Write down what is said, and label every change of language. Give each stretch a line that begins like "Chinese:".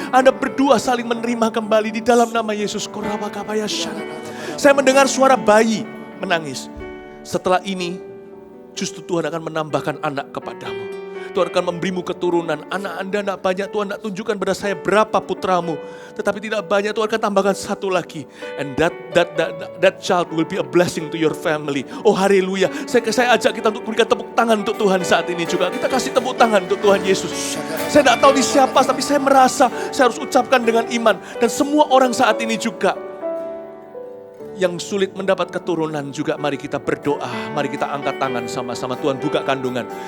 Indonesian: Anda berdua saling menerima kembali di dalam nama Yesus. Kuramakaya syadada. Saya mendengar suara bayi menangis. Setelah ini, justru Tuhan akan menambahkan anak kepadamu. Tuhan akan memberimu keturunan. Anak Anda tidak banyak, Tuhan tidak tunjukkan pada saya berapa putramu. Tetapi tidak banyak, Tuhan akan tambahkan satu lagi.
English: And that child will be a blessing to your family.
Indonesian: Oh haleluya. Saya ajak kita untuk berikan tepuk tangan untuk Tuhan saat ini juga. Kita kasih tepuk tangan untuk Tuhan Yesus. Saya tidak tahu di siapa, tapi saya merasa saya harus ucapkan dengan iman. Dan semua orang saat ini juga yang sulit mendapat keturunan juga, mari kita berdoa, mari kita angkat tangan sama-sama. Tuhan buka kandungan.